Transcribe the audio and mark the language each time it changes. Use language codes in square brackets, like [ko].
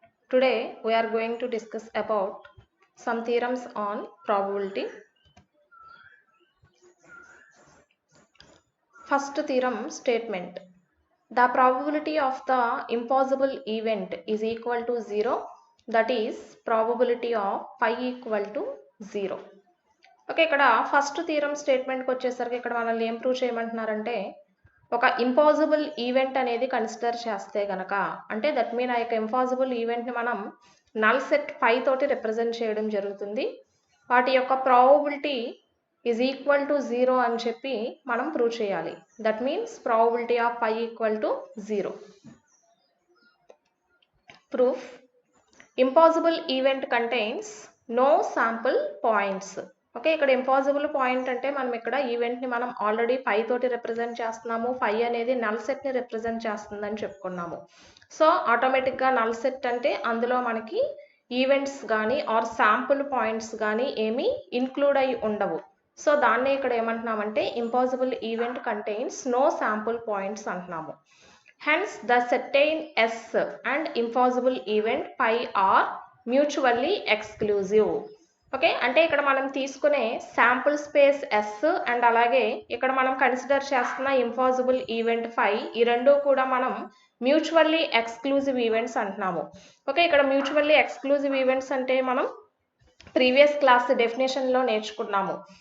[en] Today, we are going to discuss about some theorems on probability. First theorem statement. The probability of the impossible event is equal to 0. That is, probability of phi equal to 0. [te] Okay, ఇక్కడ first theorem స్టేట్మెంట్కి వచ్చేసరికి ఇక్కడ మనల్ని ఏం prove చేయమంటున్నారంటే ఒక impossible event అనేది consider చేస్తే గనక అంటే [en] that mean [te] ఆ యొక్క ఇంపాసిబుల్ ఈవెంట్ని మనం నల్ సెట్ పై తోటి రిప్రజెంట్ చేయడం జరుగుతుంది. వాటి యొక్క [en] probability is equal to 0 [te] అని చెప్పి మనం ప్రూవ్ చేయాలి. [en] That means probability of phi equal to 0. Proof. Impossible event contains no sample points. [te] Okay, ఇక్కడ ఇంపాసిబుల్ పాయింట్ అంటే మనం ఇక్కడ ఈవెంట్ని మనం ఆల్రెడీ పై తోటి రిప్రజెంట్ చేస్తున్నాము. పై అనేది నల్ సెట్ని రిప్రజెంట్ చేస్తుందని చెప్పుకున్నాము. సో ఆటోమేటిక్గా నల్ సెట్ అంటే అందులో మనకి ఈవెంట్స్ కానీ ఆర్ శాంపుల్ పాయింట్స్ కానీ ఏమీ ఇన్క్లూడ్ అయి ఉండవు. సో దాన్నే ఇక్కడ ఏమంటున్నామంటే [en] impossible event contains no sample points [te] అంటున్నాము. [en] Hence, the certain S and impossible event pi are mutually exclusive. [te] Okay, అంటే ఇక్కడ మనం తీసుకునే శాంపుల్ స్పేస్ ఎస్ అండ్ అలాగే ఇక్కడ మనం కన్సిడర్ చేస్తున్న ఇంపాసిబుల్ ఈవెంట్ పై ఈ రెండు కూడా మనం మ్యూచువల్లీ ఎక్స్క్లూజివ్ ఈవెంట్స్ అంటున్నాము. ఓకే, ఇక్కడ మ్యూచువల్లీ ఎక్స్క్లూజివ్ ఈవెంట్స్ అంటే మనం ప్రీవియస్ క్లాస్ డెఫినేషన్లో నేర్చుకున్నాము.